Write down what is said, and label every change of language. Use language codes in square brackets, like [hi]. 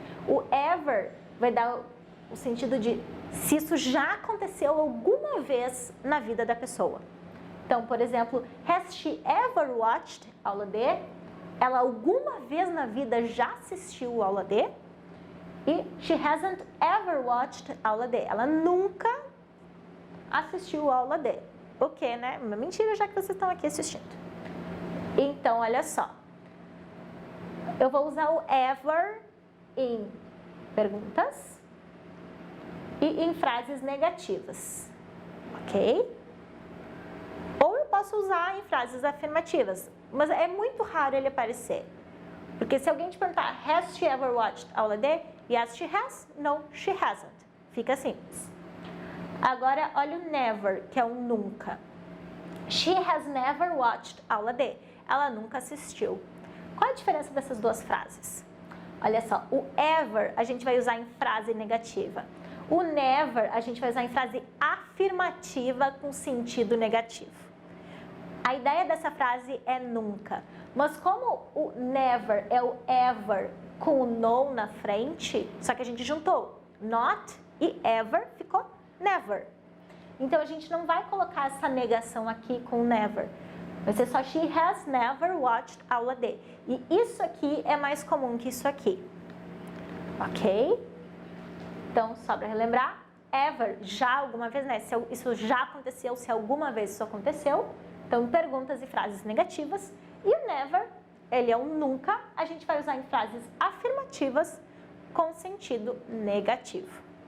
[pt] O ever vai dar o sentido de se isso já aconteceu alguma vez na vida da pessoa. Então, por exemplo, [en] has she ever watched aula D? [pt] Ela alguma vez na vida já assistiu aula D? [en] E she hasn't ever watched aula D. [pt] Ela nunca assistiu aula D. O que, né? Uma mentira, já que vocês estão aqui assistindo. Então, olha só. Eu vou usar o ever em perguntas e em frases negativas, ok? Ou eu posso usar em frases afirmativas, mas é muito raro ele aparecer. Porque se alguém te perguntar, [en] has she ever watched aula D? Yes, she has. No, she hasn't. [pt] Fica simples. Agora, olha o never, que é um nunca. [en] She has never watched aula D. [pt] Ela nunca assistiu. Qual a diferença dessas duas frases? Olha só, o ever a gente vai usar em frase negativa. O never a gente vai usar em frase afirmativa com sentido negativo. A ideia dessa frase é nunca. Mas como o never é o ever com o no na frente, só que a gente juntou not e ever, ficou never. Então a gente não vai colocar essa negação aqui com never. Vai ser só [en] she has never watched aula D. [pt] E isso aqui é mais comum que isso aqui. Ok? Então, só para relembrar, ever, já alguma vez, né? Se isso já aconteceu, se alguma vez isso aconteceu. Então, perguntas e frases negativas. E o never, ele é um nunca, a gente vai usar em frases afirmativas com sentido negativo.